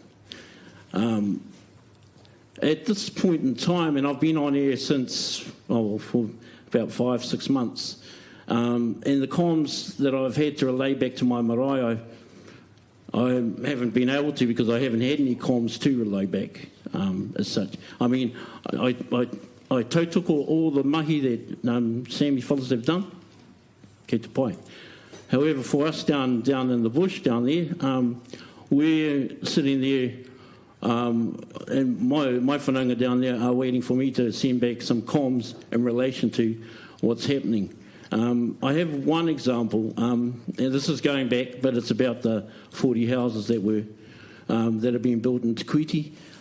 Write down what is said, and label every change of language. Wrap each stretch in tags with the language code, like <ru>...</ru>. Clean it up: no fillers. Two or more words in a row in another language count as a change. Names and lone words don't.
<en>At this point in time, and I've been on air since for about 5-6 months, and the comms that I've had to relay back to my marae, I haven't been able to, because I haven't had any comms to relay back as such. I mean, I took all the mahi that Sammy fellas have done.</en> <mi>Kei te pai.</mi> <en>However, for us down in the bush down there, we're sitting there, and my whananga down there are waiting for me to send back some comms in relation to what's happening. I have one example, and this is going back, but it's about the 40 houses that have been built in Te Kuiti.</en>